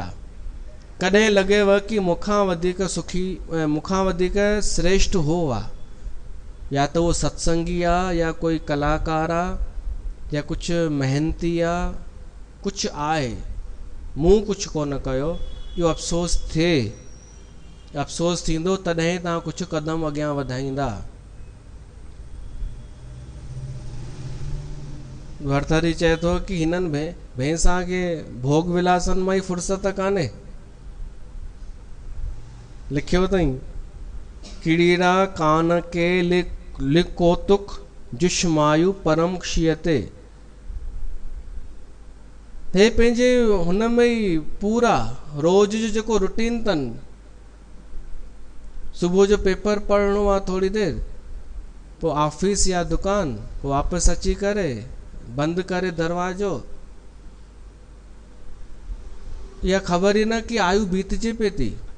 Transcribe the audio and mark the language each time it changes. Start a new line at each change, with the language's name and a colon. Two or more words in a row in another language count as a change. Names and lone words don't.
Sindhi: कॾहिं लॻेव कि मूंखां वधीक सुखी, मूंखां वधीक श्रेष्ठ हो आहे, या त उहो सत्संगी आहे, या कोई कलाकार आहे, या कुझु मेहनती आहे, कुझु आहे, मूं कुझु कोन कयो, इहो अफ़सोस थिए, अफ़सोस थींदो तॾहिं तव्हां कुझु कदम अॻियां वधाईंदा। भरथरी चए थो कि हिननि भैंसां खे भोग विलासनि मां ई फुर्सत कान्हे, लिखियो अथई,
Sanskrit: किड़ीरा कान के लिकोतुक जुष्मायु परम क्षीयते,
Sindhi: हे पंहिंजे हुन में ई पूरा रोज़ जो जेको रूटीन अथनि, सुबुह जो पेपर पढ़णो आहे थोरी देरि, पोइ ऑफिस या दुकान, पोइ वापसि अची करे बंदि करे दरवाजो, इहा ख़बर ई न कि आयु बीतजे पई थी।